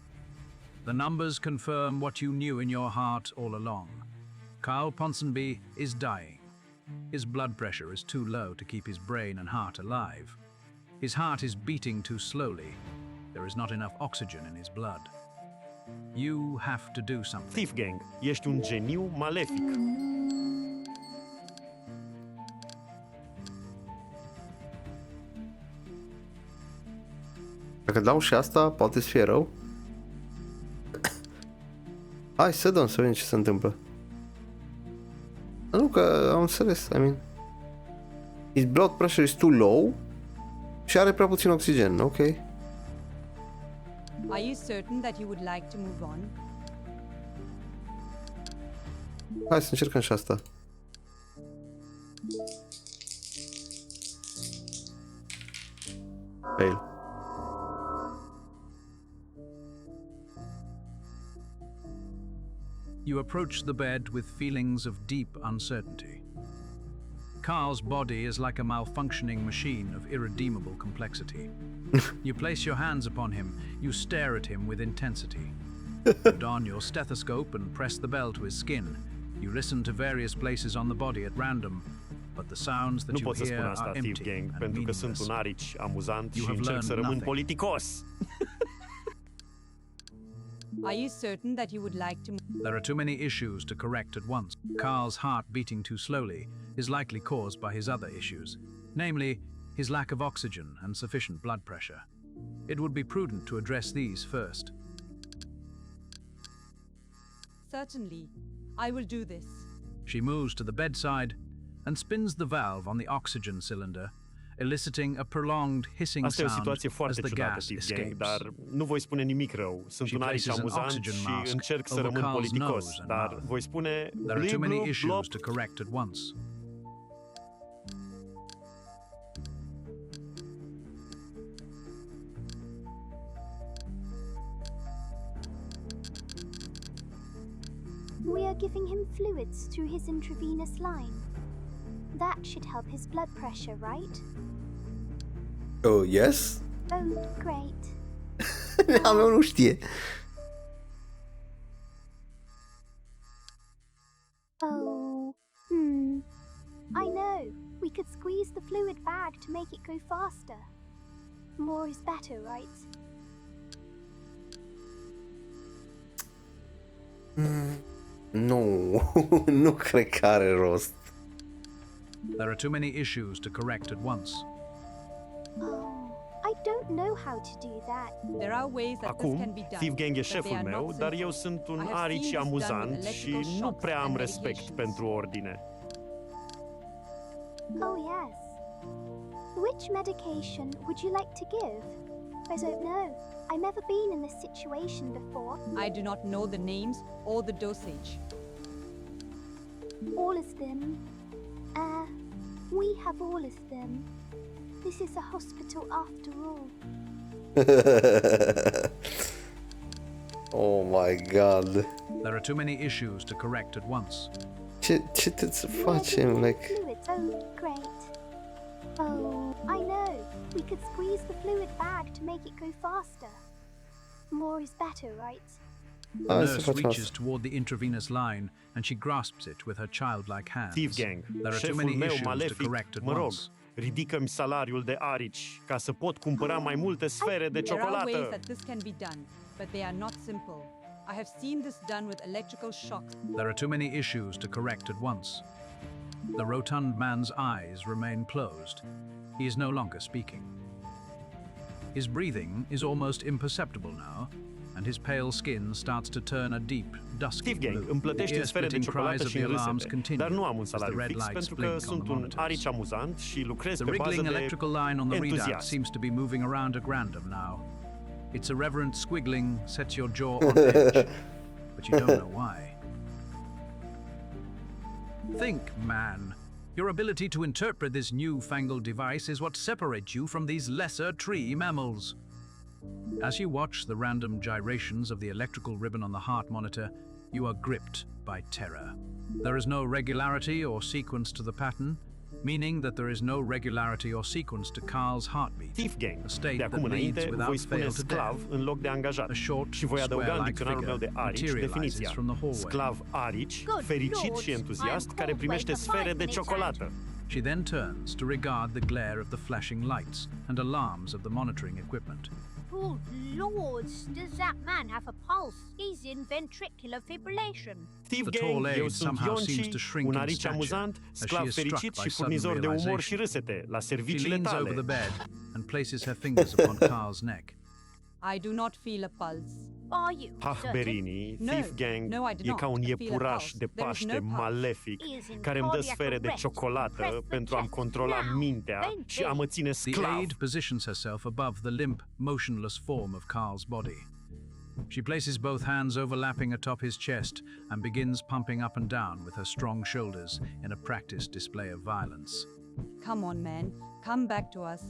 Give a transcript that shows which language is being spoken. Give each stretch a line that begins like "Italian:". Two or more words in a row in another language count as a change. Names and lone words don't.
English: The numbers confirm what you knew in your heart all along. Carl Ponsonby is dying. His blood pressure is too low to keep his brain and heart alive. His heart is beating too slowly. There is not enough oxygen in his blood. You have to do something.
Romanian: Thief Gang, ești un geniu malefic. Dacă dau și asta, poate să fie rău. Hai să dăm să vedem ce se întâmplă. Nu, că am înțeles,
English: I mean. His blood pressure is too low
Romanian: și are prea puțin oxigen, ok.
English: Are you certain that you would like to move on?
Romanian: Hai să încercăm și asta.
English: Fail. You approach the bed with feelings of deep uncertainty. Carl's body is like a malfunctioning machine of irredeemable complexity. You place your hands upon him, you stare at him with intensity. You don your stethoscope and press the bell to his skin. You listen to various places on the body at random, but the sounds that
Romanian: Nu
English: you
Romanian: pot să spun
English: hear
Romanian: asta,
English: are
Romanian: Thief
English: empty
Romanian: Gang,
English: and
Romanian: pentru că sunt
English: meaningless.
Romanian: un arici amuzant
English: You
Romanian: și
English: have
Romanian: încerc să
English: learned
Romanian: rămân
English: nothing.
Romanian: politicos.
English: Are you certain that you would like to... There are too many issues to correct at once. Carl's heart beating too slowly is likely caused by his other issues, namely his lack of oxygen and sufficient blood pressure. It would be prudent to address these first. Certainly. I will do this. She moves to the bedside and spins the valve on the oxygen cylinder, eliciting a prolonged hissing
Romanian: Asta e o
English: sound
Romanian: situație
English: as
Romanian: foarte
English: the
Romanian: ciudată,
English: gas
Romanian: Thief Gang,
English: escapes.
Romanian: dar nu voi spune nimic rău. Sunt
English: She
Romanian: un arici
English: places an
Romanian: amuzant
English: oxygen
Romanian: și
English: mask
Romanian: încerc să
English: over
Romanian: rămân
English: Carl's
Romanian: politicos,
English: nose and
Romanian: dar
English: mouth.
Romanian: voi spune
English: There are too blip, many blop, issues blop. to correct at once. We are giving him fluids through his intravenous line. That should help his blood pressure, right? Oh, yes? Oh, great.
Romanian: A meu nu știe.
English: Oh, I know. We could squeeze the fluid bag to make it go faster. More is better, right?
Romanian: Nu, nu cred că are rost.
English: There are too many issues to correct at once. Oh, I don't know how to do that. There are ways that this
Romanian: Acum,
English: can be done.
Romanian: Thief Gang e
English: but they
Romanian: șeful
English: are
Romanian: meu,
English: not
Romanian: dar
English: simple.
Romanian: eu sunt un
English: I have
Romanian: arici
English: seen this done with
Romanian: amuzant și
English: electrical
Romanian: nu
English: shocks
Romanian: prea am
English: and
Romanian: respect
English: medications.
Romanian: pentru ordine.
English: Oh, yes. Which medication would you like to give? I don't know. I've never been in this situation before. I do not know the names or the dosage. All of them. We have all of them. This is a hospital after all. Oh my god. There are too many issues to correct at once.
Romanian: Ce trebuie să
English: We are
Romanian: facem,
English: giving him
Romanian: like...
English: fluids. Oh, great. Oh, I know. We could squeeze the fluid bag to make it go faster. More is better, right? The
Romanian: Hai să
English: nurse
Romanian: facem
English: reaches
Romanian: asta.
English: toward the intravenous line and she grasps it with her childlike hands.
Romanian: Thief Gang,
English: There are too
Romanian: șeful
English: many
Romanian: meu
English: issues to
Romanian: malefic,
English: correct at
Romanian: mă rog,
English: once.
Romanian: ridică-mi salariul de arici ca să pot cumpăra mai multe sfere de
English: There are ways
Romanian: ciocolată.
English: that this can be done, but they are not simple. I have seen this done with electrical shocks. There are too many issues to correct at once. The rotund man's eyes remain closed. He is no longer speaking. His breathing is almost imperceptible now, and his pale skin starts to turn a deep, dusky
Romanian: Thief Gang,
English: blue.
Romanian: îmi plătește
English: The
Romanian: sfere de
English: ear-splitting cries
Romanian: ciocolată
English: of
Romanian: și
English: the alarms
Romanian: râsete,
English: continue
Romanian: dar nu am un
English: as the
Romanian: salariu
English: red
Romanian: fix
English: lights
Romanian: pentru că
English: blink on
Romanian: sunt
English: the
Romanian: un
English: monitors.
Romanian: arici amuzant și lucrez
English: The
Romanian: pe bază
English: wriggling
Romanian: de
English: electrical line on the readout
Romanian: entuziasm.
English: seems to be moving around at random now. Its irreverent squiggling sets your jaw on edge, but you don't know why. Think, man. Your ability to interpret this newfangled device is what separates you from these lesser tree mammals. As you watch the random gyrations of the electrical ribbon on the heart monitor, you are gripped by terror. There is no regularity or sequence to the pattern, meaning that there is no regularity or sequence to Carl's heartbeat,
Romanian: Thief Gang.
English: a state
Romanian: De
English: that
Romanian: acum
English: leads
Romanian: înainte
English: without
Romanian: voi spune
English: fail to
Romanian: sclav
English: death.
Romanian: în loc de angajat.
English: A short,
Romanian: Și voi adăuga în
English: square-like
Romanian: dicționarul meu de
English: figure
Romanian: arici
English: materializes
Romanian: definiția.
English: from the hallway.
Romanian: Sclav arici,
English: Good
Romanian: fericit
English: lord,
Romanian: și entuziast,
English: I am
Romanian: care
English: called
Romanian: primește
English: away for
Romanian: sfere
English: 5
Romanian: de
English: minutes,
Romanian: ciocolată.
English: She then turns to regard the glare of the flashing lights and alarms of the monitoring equipment. Good lords, does that man have a pulse? He's in ventricular fibrillation.
Romanian: Thief
English: The
Romanian: Gang,
English: tall aide
Romanian: eu sunt
English: somehow seems to
Romanian: Ionci,
English: shrink
Romanian: un
English: in
Romanian: arici
English: stature
Romanian: amuzant,
English: as she
Romanian: sclav
English: is struck
Romanian: fericit
English: by
Romanian: și
English: sudden
Romanian: furnizor de umor și
English: realization.
Romanian: râsete la
English: She
Romanian: serviciile
English: leans over the
Romanian: tale.
English: bed and places her fingers upon Carl's neck. I do not feel a pulse. Are you certain?
Romanian: Berini,
English: No,
Romanian: Thief Gang
English: no, I do
Romanian: e ca un
English: not feel a
Romanian: iepuraș
English: pulse.
Romanian: de
English: There is no
Romanian: Paște
English: pulse.
Romanian: malefic
English: He is in
Romanian: care îmi dă
English: cardiac
Romanian: sfere de
English: arrest.
Romanian: ciocolată
English: Press the
Romanian: pentru a-mi
English: chest
Romanian: controla
English: now.
Romanian: mintea
English: Then
Romanian: și a mă ține
English: The
Romanian: sclav.
English: aide positions herself above the limp, motionless form of Carl's body. She places both hands overlapping atop his chest and begins pumping up and down with her strong shoulders in a practiced display of violence. Come on, man. Come back to us.